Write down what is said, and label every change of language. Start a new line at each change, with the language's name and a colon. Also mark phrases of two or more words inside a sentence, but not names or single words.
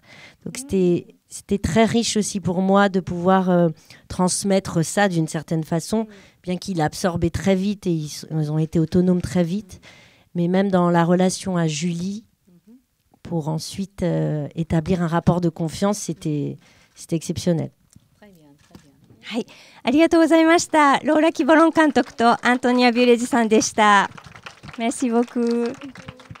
French: Donc, c'était très riche aussi pour moi de pouvoir transmettre ça d'une certaine façon, bien qu'il a absorbé très vite et ils ont été autonomes très vite. Mais même dans la relation à Julie, pour ensuite établir un rapport de confiance, c'était exceptionnel. Très bien, très bien.
Japanese: はい、ありがとうございました。ローラ・キボロン監督とアントニア・ビュレジさんでした。
French: Merci beaucoup.